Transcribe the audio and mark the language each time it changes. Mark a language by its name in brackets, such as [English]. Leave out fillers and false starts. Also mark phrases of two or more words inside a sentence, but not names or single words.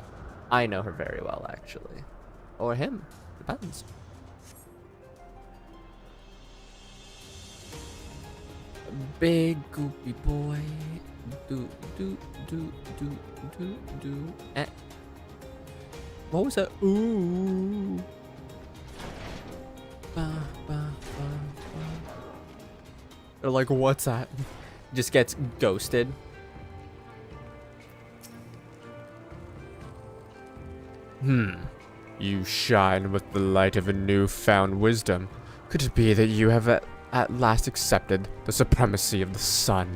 [English] I know her very well, actually. Or him. Depends. Big goopy boy. Do, do, do, do, do, do. Eh. What was that? Ooh. Ba, ba, ba, ba. They're like, what's that? Just gets ghosted. You shine with the light of a newfound wisdom. Could it be that you have at last accepted the supremacy of the sun?